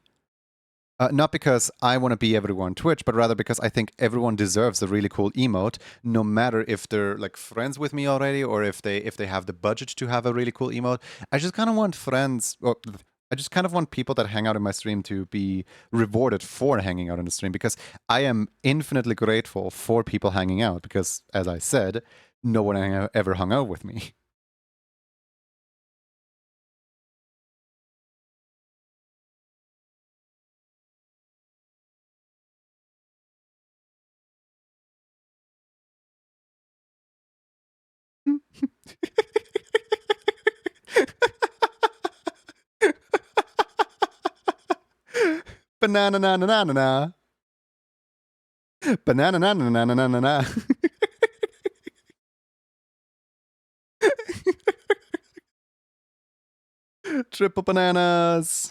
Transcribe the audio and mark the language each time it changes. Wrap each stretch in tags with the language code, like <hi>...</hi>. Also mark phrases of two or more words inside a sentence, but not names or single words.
<en>Not because I want to be everyone on Twitch, but rather because I think everyone deserves a really cool emote, no matter if they're like friends with me already or if they have the budget to have a really cool emote. I just kind of want friends, or I just kind of want people that hang out in my stream to be rewarded for hanging out in the stream because I am infinitely grateful for people hanging out because, as I said, no one ever hung out with me. Banana na na na na na. Banana na na na na na na. Triple bananas.</en>